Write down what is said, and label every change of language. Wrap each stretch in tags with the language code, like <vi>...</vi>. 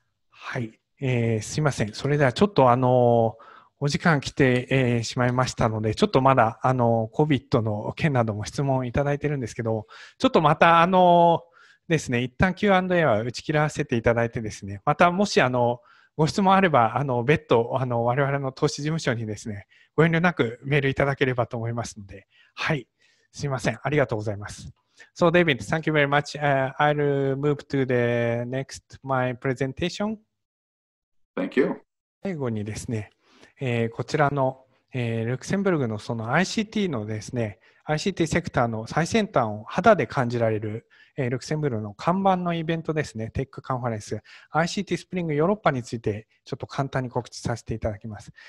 <ja>はい、すいません。それではちょっとお時間来て、しまいましたので、ちょっとまだCOVID の件なども質問いただいてるんですけど、ちょっとまたですね、一旦 Q&A は打ち切らせていただいてですね、またもしご質問あれば別途我々の投資事務所にですね、ご遠慮なくメールいただければと思いますので、はい、すいません。ありがとうございます。</ja> <en>So, David, thank you very much. I'll move to the next my presentation. Thank you.</en> <ja>最後にですね、こちらの、ルクセンブルクのその ICT のですね、ICT セクターの最先端を肌で感じられる、ルクセンブルクの看板のイベントですね、テックカンファレンス、ICT スプリングヨーロッパについてちょっと簡単に告知させていただきます。</ja>